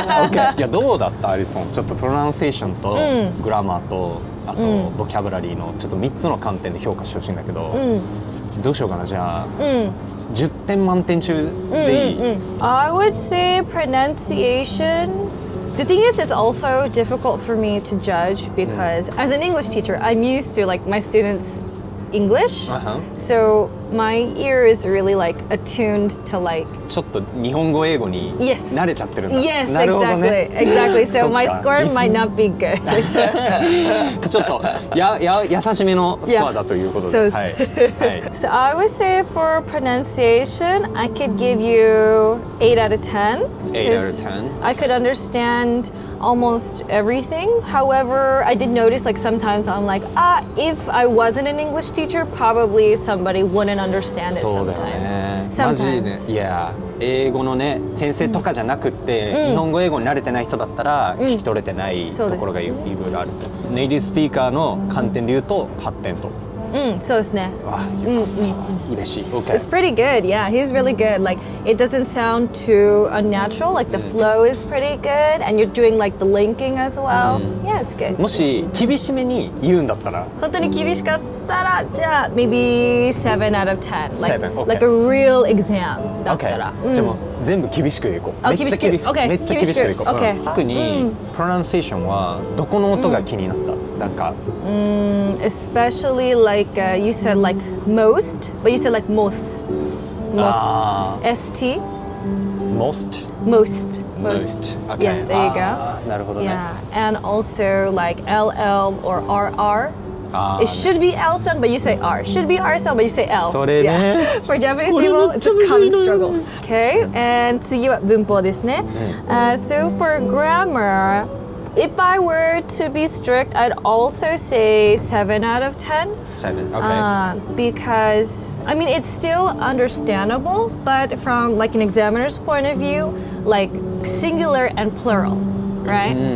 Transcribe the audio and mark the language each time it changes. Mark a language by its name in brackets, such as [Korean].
[Japanese] Okay. いやどうだったアリソン？ちょっとプロナンセーションとグラマーとあとボキャブラリーのちょっと3つの観点で評価してほしいんだけど、どうしようかなじゃあ。 10点満点中でいい？ [English] I would say pronunciation. The thing is, it's also difficult for me to judge because as an English teacher, I'm used to like my students' English. So my ear is really like attuned to like [Japanese] ちょっと日本語英語に [English] Yes. [Japanese] 慣れちゃってるんだ。 [English] Yes, [Japanese] なるほどね。 [English] exactly. So [Japanese] そっか [English] my score might not be good. [Japanese] ちょっと優しめのスコアだということで。 [English] Yeah. [Japanese] はい。はい。 [English] So I would say for pronunciation, I could give you 8 out of 10. 8 out of 10. I could understand almost everything. However, I did notice like sometimes I'm like, if I wasn't an English teacher, probably somebody wouldn't understand it [Japanese] そうだよね。 [English] sometimes. [Japanese] マジでね。 [English] Sometimes. [Japanese] いや英語のね先生とかじゃなくって、日本語英語に慣れてない人だったら聞き取れてないところがいろいろあると。ネイティブスピーカーの観点で言うと8点と。そうですね。わあよかった。嬉しい。Okay. [English] It's pretty good, yeah. He's really good. Like, it doesn't sound too unnatural. Like, the flow is pretty good, and you're doing like the linking as well. Yeah, it's good. [Japanese] もし厳しめに言うんだったら。本当に厳しかったら、じゃあ [English] maybe 7 out of 10. Like, 7, okay. like a real exam だったら。 [Japanese] Okay. じゃあもう全部厳しくいこう。めっちゃ厳しく。 [English] Okay. [Japanese] めっちゃ厳しくいこう。 [English] Okay. [Japanese] 特にプロナンセーションはどこの音が気になった？なんか。 [English] Especially like you said like most, but you said like moth. Moth. ST. most Most. Okay. Yeah, there you go. なるほどね。 Yeah, and also like LL or RR. It should be L sound, but you say R. Should be R sound, but you say L. [Japanese] それね。 [English] Yeah. For Japanese people, it's a common struggle. Okay, and [Japanese] 次は文法ですね。 [English] So for grammar, if I were to be strict, I'd also say 7 out of 10. 7 okay. Because I mean it's still understandable, but from like an examiner's point of view, like singular and plural, right?